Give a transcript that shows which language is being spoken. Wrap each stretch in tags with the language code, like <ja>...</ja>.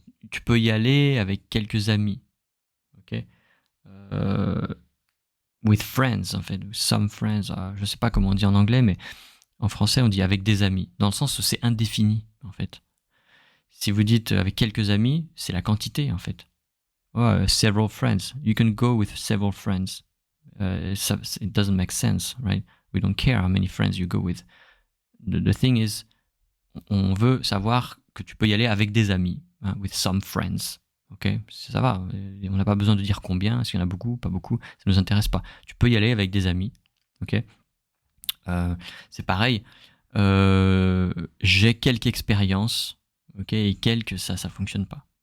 <fr>Tu peux y aller avec quelques amis. Okay.</fr> <en>With friends,</en> <fr>en fait,</fr> <en>some friends,</en> <fr>je sais pas comment on dit en anglais, mais en français on dit avec des amis, dans le sens où c'est indéfini, en fait. Si vous dites avec quelques amis, c'est la quantité, en fait.</fr> <en>Several friends. You can go with several friends. It doesn't make sense, right? We don't care how many friends you go with. The thing is,</en> <fr>on veut savoir que tu peux y aller avec des amis, hein,</fr> <en>with some friends.</en> <fr>Ok, ça va, on n'a pas besoin de dire combien, est-ce qu'il y en a beaucoup, pas beaucoup, ça ne nous intéresse pas. Tu peux y aller avec des amis, ok. C'est pareil, j'ai quelques expériences, ok, et quelques, ça fonctionne pas.</fr>